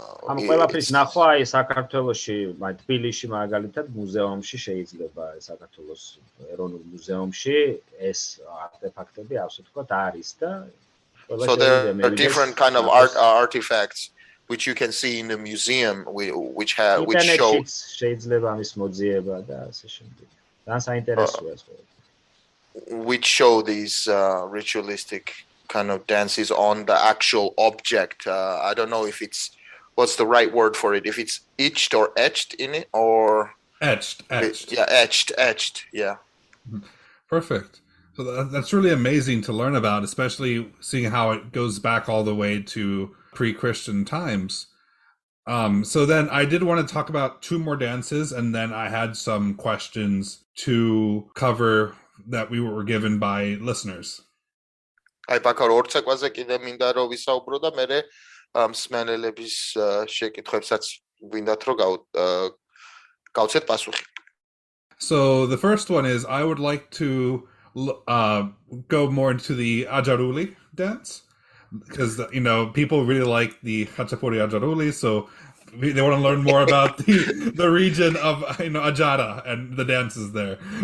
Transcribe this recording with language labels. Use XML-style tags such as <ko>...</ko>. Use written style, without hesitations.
<ka>ამ ყველაფრის ნახვა აი საქართველოში, თბილისში მაგალითად მუზეუმში შეიძლება, საქართველოს ეროვნულ მუზეუმში ეს არტეფაქტები ასე ვთქვათ არის და</ka> <en>so there are different kind of artifacts which you can see in the museum which show</en> <ka>შეიძლება ამის მოძიება და ასე შემდეგ. ძალიან საინტერესოა ეს ყველაფერი.</ka> <en>Which show these ritualistic kind of dances on the actual object. I don't know if what's the right word for it, if it's etched or etched in it or etched. Etched, yeah. Perfect. So that's really amazing to learn about, especially seeing how it goes back all the way to pre-Christian times. So then I did want to talk about two more dances, and then I had some questions to cover that we were given by listeners.</en> <ka>აი ბაკარ ორ ცეკვაზე კიდე მინდა რომ ვისაუბრო და მე მსმენელების შეკითხვებსაც ვინდათ რომ გავცეთ პასუხი.</ka> <en>So the first one is I would like to go more into the Ajaruli dance because people really like the Khachapuri Ajaruli, so they want to learn more about the region of Ajara and the dances there.</en>